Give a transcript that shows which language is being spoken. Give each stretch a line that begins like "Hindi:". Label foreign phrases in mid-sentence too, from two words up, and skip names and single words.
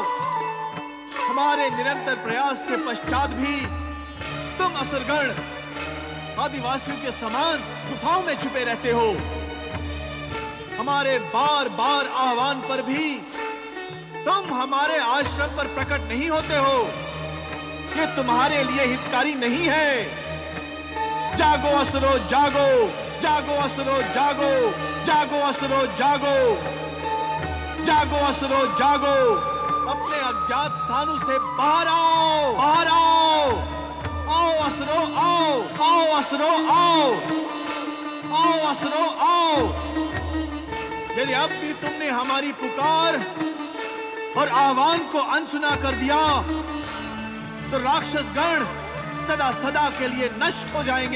Hindi: हमारे निरंतर प्रयास के पश्चात भी तुम असुरगण आदिवासियों के समान गुफाओं में छुपे रहते हो। हमारे बार बार आह्वान पर भी तुम हमारे आश्रम पर प्रकट नहीं होते हो। ये तुम्हारे लिए हितकारी नहीं है। जागो असुरों, जागो, जागो असुरों, जागो, जागो असुरों, जागो, जागो असुरों, जागो। अपने अज्ञात स्थानों से बाहर आओ, बाहर आओ। आओ असुरों, आओ, आओ असुरों, आओ, आओ असुरों, आओ। यदि अब भी तुमने हमारी पुकार और आह्वान को अनसुना कर दिया तो राक्षस गण सदा सदा के लिए नष्ट हो जाएंगे।